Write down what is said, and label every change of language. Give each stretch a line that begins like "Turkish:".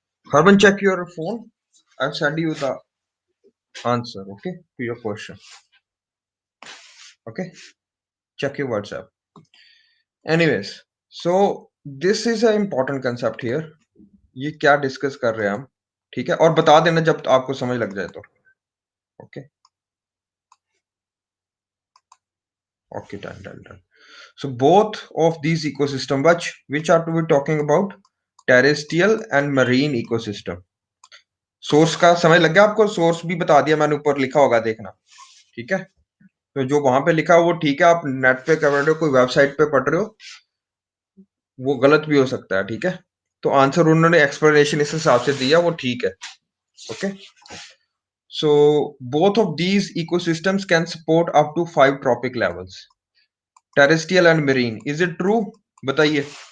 English: Harman, check your phone. I've sent you the answer, okay, to your question. Okay, check your WhatsApp. Anyways, so this is an important concept here.
Hindi: ये क्या discuss कर रहे हैं हम, ठीक है, और बता देना जब आपको समझ लग जाए तो।
English: Okay, okay, done done done. So both of these ecosystem which are to be talking about terrestrial and marine ecosystem.
Hindi: Source का समझ लग गया आपको? सोर्स भी बता दिया मैंने, ऊपर लिखा होगा देखना, ठीक है। तो जो वहां पे लिखा वो ठीक है, आप नेट पे कर रहे हो, कोई वेबसाइट पे पढ़ रहे हो, वो गलत भी हो सकता है, ठीक है। तो आंसर उन्होंने एक्सप्लेनेशन इस हिसाब से दिया, वो ठीक है।
English: Okay, so both of these ecosystems can support up to 5 trophic levels, terrestrial and marine. Is it true?
Hindi: बताइए।